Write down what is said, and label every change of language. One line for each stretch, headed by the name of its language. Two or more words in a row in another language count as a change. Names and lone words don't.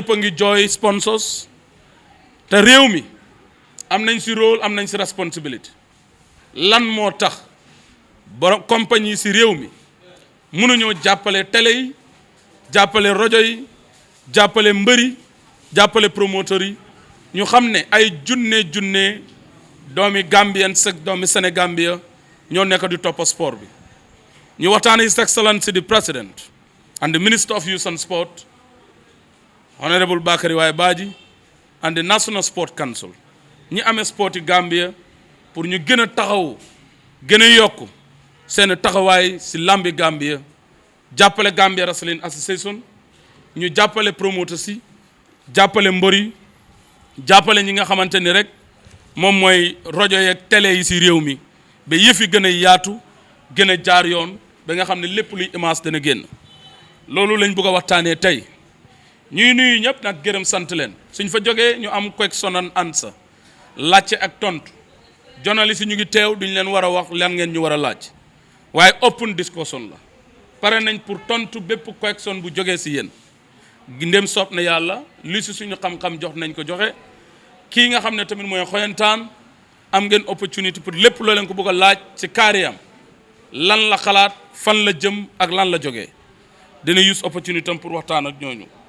Wolof: a ngi jooy sponsors te réew mi am nañ si rôle am nañ si responsibility lan moo tax borom compagnie si réew mi mënuñoo jàppale télé yi jàppale rajo yi jàppale mbëri jàppale promoteurs yi ñu xam ne ay junne doomi Gambien sek doomi Sénégambia ñoo nekk di topp sport bi ñu waxtaane
English: His Excellency the President and the Minister of Youth and Sport Honorable Bakary Wai Badji and the National Sport Council
Wolof: ñi amee sport yi Gambia pour ñu gën a taxaw gën a yokk seen taxawaay si lambi Gambia jàppale Gambia Wrestling Association ñu jàppale promoteurs yi jàppale mbër yi jàppale ñi nga xamante ni rek moom mooy rajo yeeg télé yi si réew mi ba yëf yi gën a yaatu gën a jaar yoon ba nga xam ne lépp luy image dana génn loolu lañ bëgg a waxtaanee tey ñuy nuyu ñëpp nag gërëm sant leen suñ fa jógee ñu am
English: question and answer
Wolof: laajte ak tontu journaliste yi ñu ngi teew duñ leen war a wax lan ngeen ñu war a laaj waaye
English: open discussion
Wolof: la pare nañ pour tontu bépp question bu jógee si yéen ndem soob na yàlla li si suñu xam-xam jox nañ ko joxe kii nga xam ne tamit mooy xoyantaan am ngeen opportunité pour lépp loo leen ko bëgg a laaj ci carrière am lan la xalaat fan la jëm ak lan la jógee dina use opportunité am pour waxtaan ak ñooñu.